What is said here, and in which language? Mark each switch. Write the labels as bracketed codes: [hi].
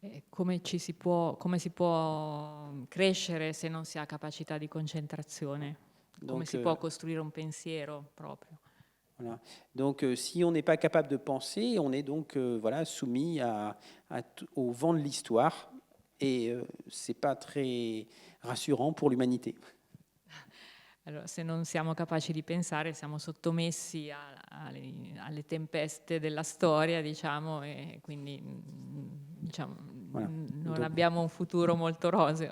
[it] Come si può crescere se non si ha capacità di concentrazione? Come si può costruire un pensiero proprio? [fr] Voilà. Donc, si on n'est pas capable de penser, on est donc soumis au vent de l'histoire, et c'est pas très rassurant pour l'umanité. [it] Allora, se non siamo capaci di pensare, siamo sottomessi alle tempeste della storia, diciamo, e quindi [fr] Voilà. [it] non abbiamo un futuro molto roseo.